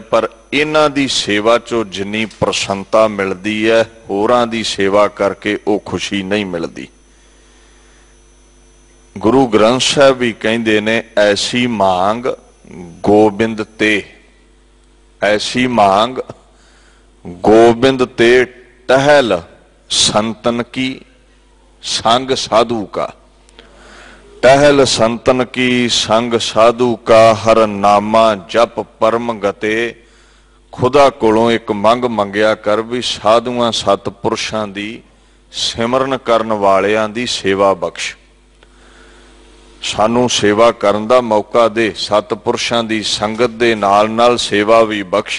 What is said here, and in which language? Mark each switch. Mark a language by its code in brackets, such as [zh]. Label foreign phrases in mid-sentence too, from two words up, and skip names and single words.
[pa] ਪਰ ਇਨ੍ਹਾਂ ਦੀ ਸੇਵਾ ਚੋਂ ਜਿੰਨੀ ਪ੍ਰਸੰਨਤਾ ਮਿਲਦੀ ਹੈ, ਹੋਰਾਂ ਦੀ ਸੇਵਾ ਕਰਕੇ ਵੋ ਖ਼ੁਸ਼ੀ ਨਹੀਂ ਮਿਲਦੀ। ਗੁਰੂ ਗ੍ਰੰਥ ਸਾਹਿਬ ਭੀ ਕਹਿੰਦੇ ਨੇ, ਐਸੀ ਮਾਂਗ ਗੋਬਿੰਦ ਤੇ, ਐਸੀ ਮਾਂਗ ਗੋਬਿੰਦ ਤੇ ਟਹਲ ਸੰਤਨ ਕੀ ਸੰਗ ਸਾਧੂ ਕਾ। ਟਹਲ ਸੰਤਨ ਕੀ ਸੰਗ ਸਾਧੂ ਕਾ, ਹਰਿ ਨਾਮਾ ਜਪਿ ਪਰਮ ਗਤੇ। ਖ਼ੁਦਾ ਕੋਲੋਂ ਇਕ ਮੰਗ ਮੰਗਿਆ ਕਰ ਭੀ ਸਾਧੂਆਂ ਸਤਪੁਰਖਾਂ ਦੀ ਸਿਮਰਨ ਕਰਨ ਵਾਲਿਆਂ ਦੀ ਸੇਵਾ ਬਖ਼ਸ਼। ਸਾਨੂੰ ਸੇਵਾ ਕਰਨ ਦਾ ਮੌਕਾ ਦੇ, ਸਤਪੁਰਖਾਂ ਦੀ ਸੰਗਤ ਦੇ ਨਾਲ ਨਾਲ ਸੇਵਾ ਭੀ ਬਖ਼ਸ਼।